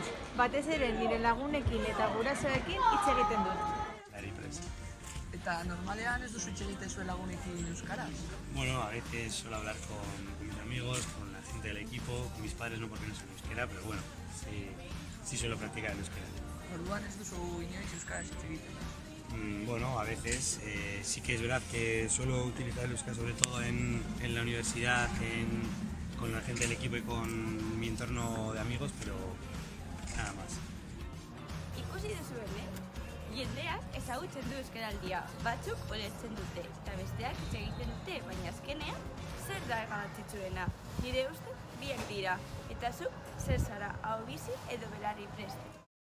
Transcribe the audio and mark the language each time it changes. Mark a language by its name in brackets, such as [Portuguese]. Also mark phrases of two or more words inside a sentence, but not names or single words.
[Basque] Batez ere nire lagunekin eta gurasoekin hitz egiten dut. Eta normalean ez duzu hitz egiten zuen lagunekin euskaraz? [Spanish] Bueno, a veces suelo hablar con mis amigos, con la gente del equipo, con mis padres no porque no son euskera, pero bueno, sí suelo practicar el euskera. [Basque] Orduan ez duzu inoiz euskaraz hitz egiten? [Spanish] Bueno, a veces sí que es verdad que suelo utilizar el euskera sobre todo en la universidad, con la gente del equipo y con mi entorno de amigos, pero nada más. [Basque] Ikusi duzu ere? Jendeak ezagutzen du euskaraldia, batzuk ulertzen dute, eta besteak hitz egiten dute, baina azkenean, zer da garrantzitsuena? Nire ustez, biak dira, eta zuk zer zara, hau bizi edo belarri prest?